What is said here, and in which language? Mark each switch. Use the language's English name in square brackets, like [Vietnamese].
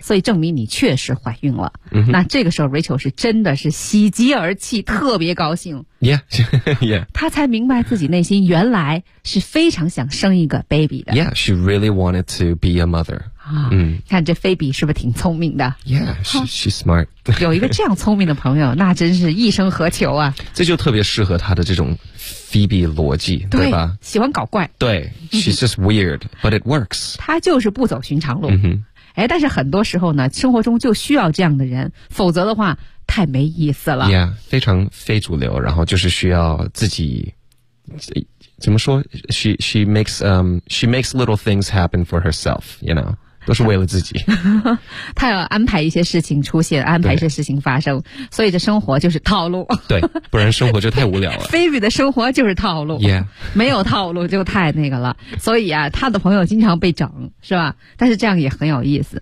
[Chinese] 所以证明你确实怀孕了、 mm-hmm. 那这个时候 Rachel 是真的是喜极而泣，特别高兴。 [English] yeah, yeah. [Chinese] 他才明白自己内心原来是非常想生一个 baby 的。 [English] Yeah, she really wanted to be a mother. [Chinese] 看这菲比是不是挺聪明的。 [English] Yeah, she's smart. [Chinese] 有一个这样聪明的朋友，那真是一生何求啊。这就特别适合他的这种Phoebe 逻辑，对吧？喜欢搞怪。 [English] 对， she's just weird, but it works. [Chinese] 她就是不走寻常路。 Mm-hmm. 哎，但是很多时候呢，生活中就需要这样的人，否则的话太没意思了。 Yeah, 非常非主流，然后就是需要自己怎么说？ [English] She makes little things happen for herself, you know. [Chinese] 都是为了自己。他要安排一些事情出现，安排一些事情发生，所以这生活就是套路。对，不然生活就太无聊了。菲比的生活就是套路。 [English] Yeah. [Chinese] 没有套路就太那个了。所以啊，他的朋友经常被整，是吧？但是这样也很有意思。